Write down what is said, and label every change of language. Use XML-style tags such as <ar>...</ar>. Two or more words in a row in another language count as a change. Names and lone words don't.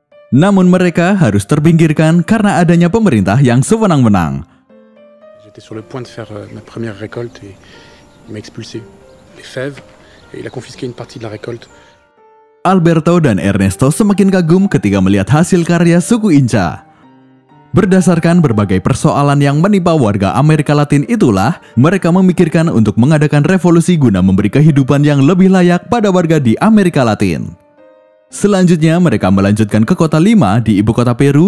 <id>Namun mereka harus terpinggirkan karena adanya pemerintah yang sewenang-wenang.</id> <fr>J'étais sur le point de faire ma première récolte et il m'a expulsé les fèves et il a confisqué une partie de la récolte.</fr> <id>Alberto dan Ernesto semakin kagum ketika melihat hasil karya suku Inca. Berdasarkan berbagai persoalan yang menimpa warga Amerika Latin itulah, mereka memikirkan untuk mengadakan revolusi guna memberi kehidupan yang lebih layak pada warga di Amerika Latin. Selanjutnya, mereka melanjutkan ke kota Lima di ibu kota Peru.</id>